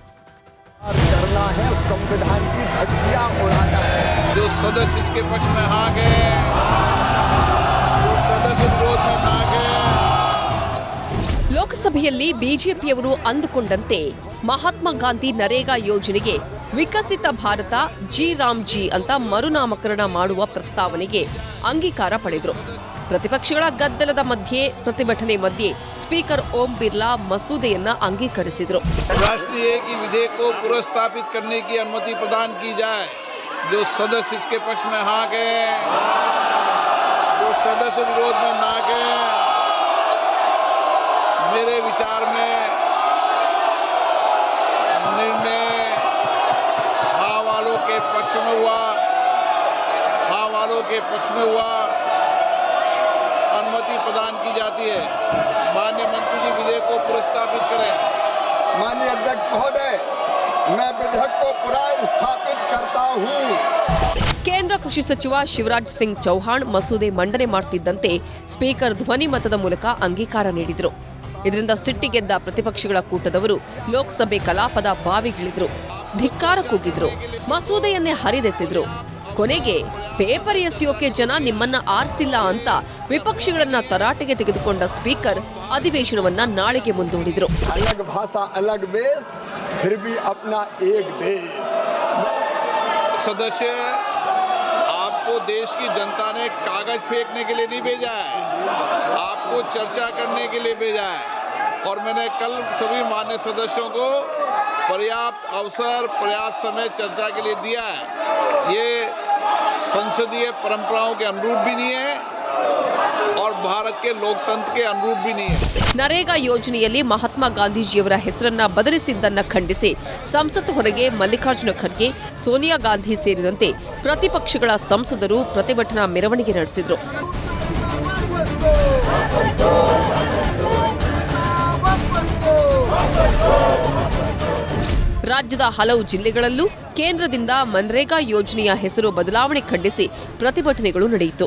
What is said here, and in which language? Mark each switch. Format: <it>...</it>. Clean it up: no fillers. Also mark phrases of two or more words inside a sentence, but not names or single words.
<kn>ಲೋಕಸಭೆಯಲ್ಲಿ ಬಿಜೆಪಿಯವರು ಅಂದುಕೊಂಡಂತೆ ಮಹಾತ್ಮ ಗಾಂಧಿ ನರೇಗಾ ಯೋಜನೆಗೆ ವಿಕಸಿತ ಭಾರತ ಜಿ ರಾಮ್ ಜಿ ಅಂತ ಮರುನಾಮಕರಣ ಮಾಡುವ ಪ್ರಸ್ತಾವನೆಗೆ ಅಂಗೀಕಾರ ಪಡೆದರು. ಪ್ರತಿಪಕ್ಷಗಳ ಗದ್ದಲದ ಮಧ್ಯೆ ಪ್ರತಿಭಟನೆ ಮಧ್ಯೆ ಸ್ಪೀಕರ್ ಓಂ ಬಿರ್ಲಾ ಮಸೂದೆಯನ್ನ ಅಂಗೀಕರಿಸಿದರು.</kn> <hi>राष्ट्रीय एकी विधेयक को पुनर्स्थापित करने की अनुमति प्रदान की जाए. जो सदस्य इसके पक्ष में हाँ गए, जो सदस्य विरोध में ना गए, मेरे विचार में निर्णय हाँ वालों के पक्ष में हुआ, हाँ वालों के पक्ष में हुआ, अनुमति प्रदान की जाती है. माननीय मंत्री जी विधेयक को पुनर्स्थापित करें. माननीय अध्यक्ष महोदय, मैं विधेयक को पुनर्स्थापित करता हूँ.</hi> <kn>ಕೇಂದ್ರ ಕೃಷಿ ಸಚಿವ ಶಿವರಾಜ್ ಸಿಂಗ್ ಚೌಹಾಣ್ ಮಸೂದೆ ಮಂಡನೆ ಮಾಡುತ್ತಿದ್ದಂತೆ ಸ್ಪೀಕರ್ ಧ್ವನಿ ಮತದ ಮೂಲಕ ಅಂಗೀಕಾರ ನೀಡಿದರು. ಇದರಿಂದ ಸಿಟ್ಟಿಗೆದ್ದ ಪ್ರತಿಪಕ್ಷಗಳ ಕೂಟದವರು ಲೋಕಸಭೆ ಕಲಾಪದ ಬಾವಿಗಿಳಿದ್ರು, ಧಿಕ್ಕಾರ ಕೂಗಿದ್ರು, ಮಸೂದೆಯನ್ನೇ ಹರಿದೆಸೆದ್ರು. ಕೊನೆಗೆ ಪೇಪರ್ ಎಸೆಯೋಕೆ ಜನ ನಿಮ್ಮನ್ನ ಆರಿಸಿಲ್ಲ ಅಂತ ವಿಪಕ್ಷಗಳನ್ನ ತರಾಟೆಗೆ ತೆಗೆದುಕೊಂಡ ಸ್ಪೀಕರ್ ಅಧಿವೇಶನವನ್ನ ನಾಳೆಗೆ ಮುಂದೂಡಿದ್ರು.</kn> <hi>अलग भाषा अलग वेश फिर भी अपना एक देश. सदस्य, आपको देश की जनता ने कागज फेंकने के लिए नहीं भेजा है, आपको चर्चा करने के लिए भेजा है. और मैंने कल सभी मान्य सदस्यों को पर्याप्त अवसर, पर्याप्त समय चर्चा के लिए दिया है. ये संसदीय परंपराओं के अनुरूप भी नहीं है और भारत के लोकतंत्र के अनुरूप भी नहीं है.</hi> <kn>ನರೇಗಾ ಯೋಜನೆಯಲ್ಲಿ ಮಹಾತ್ಮ ಗಾಂಧೀಜಿಯವರ ಹೆಸರನ್ನ ಬದಲಿಸಿದ್ದನ್ನ ಖಂಡಿಸಿ ಸಂಸತ್ ಹೊರಗೆ ಮಲ್ಲಿಕಾರ್ಜುನ ಖರ್ಗೆ, ಸೋನಿಯಾ ಗಾಂಧಿ ಸೇರಿದಂತೆ ಪ್ರತಿಪಕ್ಷಗಳ ಸಂಸದರು ಪ್ರತಿಭಟನಾ ಮೆರವಣಿಗೆ ನಡೆಸಿದರು. ರಾಜ್ಯದ ಹಲವು ಜಿಲ್ಲೆಗಳಲ್ಲೂ ಕೇಂದ್ರದಿಂದ ಮನ್ರೇಗಾ ಯೋಜನೆಯ ಹೆಸರು ಬದಲಾವಣೆ ಖಂಡಿಸಿ ಪ್ರತಿಭಟನೆಗಳು ನಡೆಯಿತು.</kn>